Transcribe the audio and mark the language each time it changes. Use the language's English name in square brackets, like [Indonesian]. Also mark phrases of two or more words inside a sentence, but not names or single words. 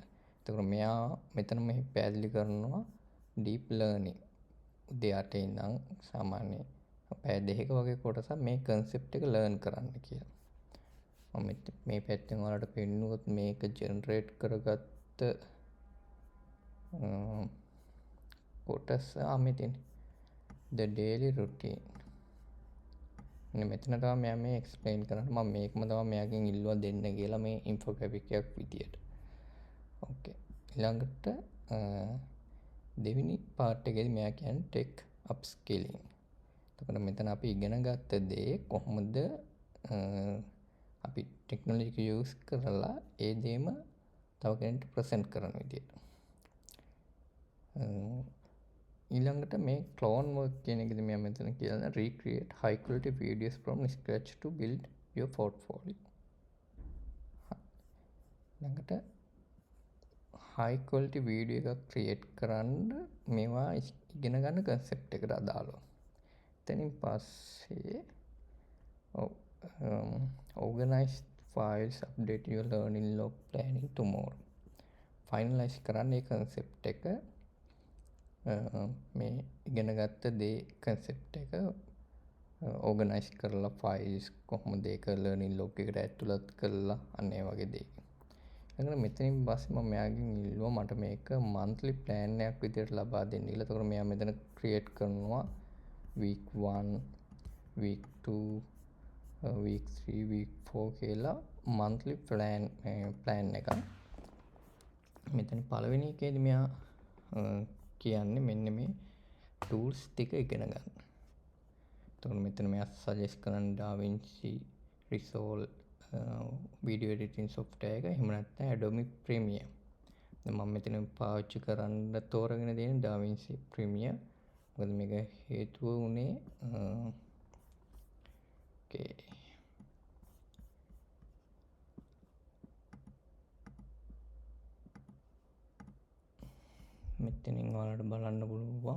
[Sinhala] එතකොට මෙයා මෙතන මේ පැහැදිලි කරනවා [English] deep learning [Sinhala] උදේ 8 ඉඳන් සාමාන්‍ය පැය දෙකක වගේ කොටසක් මේ concept එක ලර්න් කරන්න කියලා. මම මේ පැත්තෙන් ඔයාලට පෙන්නුවොත් මේක ජෙනරේට් කරගත්ත කොටස මෙතන [English] the daily routine [Sinhala] මෙතන තමයි මෙයා මේ එක්ස්ප්ලেইন කරන්නේ. මම මේකම තමයි මෙයාගෙන් ඉල්ලුවා දෙන්න කියලා මේ ඉන්ෆෝග්‍රැෆික් එකක් විදියට. ඕකේ. ඊළඟට දෙවෙනි පාර්ට් එකේදී මෙයා කියන්නේ [English] tech upskilling. [Sinhala] එතකොට මෙතන අපි ඉගෙන ගත්ත දේ කොහොමද අපි ටෙක්නොලොජි එක යූස් කරලා ඒ දේම තව කෙනෙක්ට ප්‍රසන්ට් කරන විදියට. ඊළඟට මේ [English] clone work [Sinhala] කියන එකද මෙයා මෙතන කියලා [English] recreate high quality videos from scratch to build your portfolio. [Sinhala] ඊළඟට [English] high quality video [Sinhala] එකක් create කරන්න මේවා ඉගෙන ගන්න concept එකට අදාළව. [English] එතනින් පස්සේ organize files, update your learning log, planning tomorrow. [Sinhala] finalize කරන්න මේ concept එක මේ ඉගෙන ගත්ත දේ concept එක organize කරලා files කොහොමද ඒක [English] learning log [Sinhala] එකට ඇතුළත් කරලා අන්න ඒ වගේ දේ. ඊළඟට මෙතනින් පස්සේ මම මෙයාගෙන් ඉල්ලුවා මට මේක [English] monthly plan [Sinhala] එකක් විදිහට ලබා දෙන්න කියලා. ඒතකොට මෙයා මෙතන create කරනවා [English] week 1, week 2, week 3, week 4 [Sinhala] කියලා [English] monthly plan [Sinhala] එකක්. මෙතන පළවෙනි එකේදී මෙයා කියන්නේ මෙන්න මේ tools ටික ඉගෙන ගන්න. එතකොට මෙතන මෙයා suggest කරන DaVinci Resolve [English] video editing software [Sinhala] එක එහෙම නැත්නම් Adobe Premiere. දැන් මම මෙතන පාවිච්චි කරන්න තෝරගෙන තියෙන DaVinci Premiere. මොකද මේක හේතුව උනේ okay මෙතනින් ඔයාලට බලන්න පුළුවන්.